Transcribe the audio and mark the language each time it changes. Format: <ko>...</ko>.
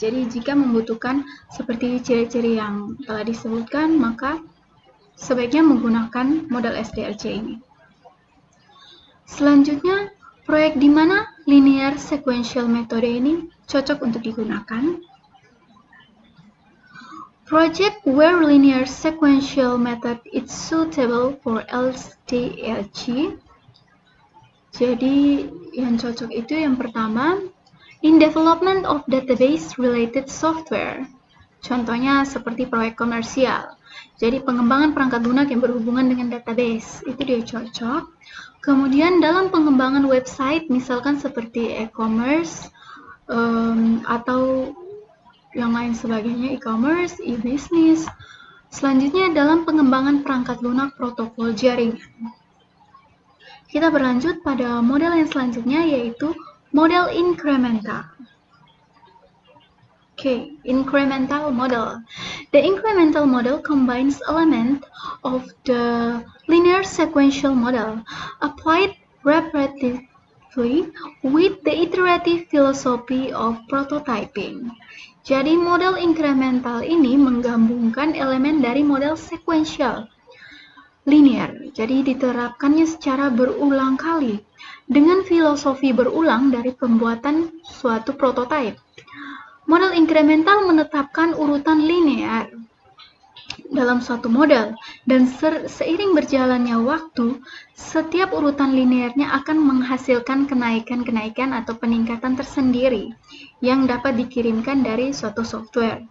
<id>Jadi jika membutuhkan seperti ciri-ciri yang telah disebutkan, maka sebaiknya menggunakan model SDLC ini. Selanjutnya, proyek di mana linear sequential metode ini cocok untuk digunakan.</id> <en>Project where linear sequential method is suitable for SDLC.</en> <id>Jadi yang cocok itu yang pertama,</id> <en>in development of database related software.</en> <id>Contohnya seperti proyek komersial. Jadi pengembangan perangkat lunak yang berhubungan dengan database, itu dia cocok. Kemudian dalam pengembangan website, misalkan seperti e-commerce atau yang lain sebagainya, e-commerce, e-business. Selanjutnya dalam pengembangan perangkat lunak protokol jaringan. Kita berlanjut pada model yang selanjutnya, yaitu model incremental.</id> <en>Okay, incremental model. The incremental model combines elements of the linear sequential model applied repetitively with the iterative philosophy of prototyping.</en> <id>Jadi model incremental ini menggabungkan elemen dari model sequential linear. Jadi diterapkannya secara berulang kali dengan filosofi berulang dari pembuatan suatu prototipe. Model incremental menetapkan urutan linear dalam suatu model, dan seiring berjalannya waktu, setiap urutan linearnya akan menghasilkan kenaikan-kenaikan atau peningkatan tersendiri yang dapat dikirimkan dari suatu software.</id>